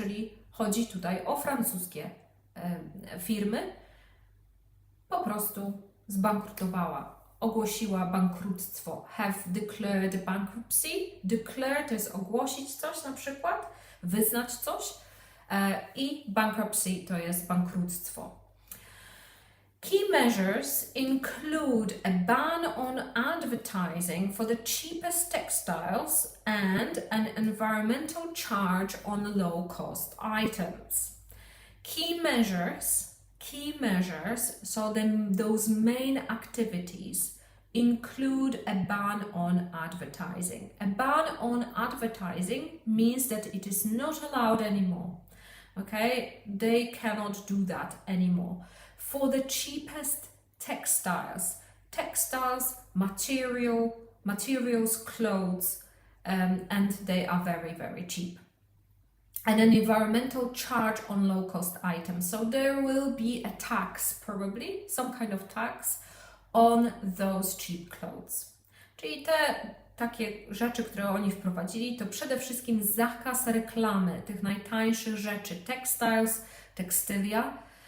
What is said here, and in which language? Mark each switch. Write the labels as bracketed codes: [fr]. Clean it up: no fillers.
[pl] Czyli chodzi tutaj o francuskie firmy, po prostu zbankrutowała, ogłosiła bankructwo, [en] have declared bankruptcy. [pl] Declare to jest ogłosić coś na przykład, wyznać coś, i bankruptcy to jest bankructwo. [en] Key measures include a ban on advertising for the cheapest textiles and an environmental charge on low-cost items. Key measures Key measures, so those main activities, include a ban on advertising. A ban on advertising means that it is not allowed anymore. Okay, they cannot do that anymore. For the cheapest textiles, materials, clothes, and they are very, very cheap. And an environmental charge on low-cost items. So there will be a tax, probably, some kind of tax on those cheap clothes. [pl] Czyli te takie rzeczy, które oni wprowadzili, to przede wszystkim zakaz reklamy tych najtańszych rzeczy, textiles, tekstylia.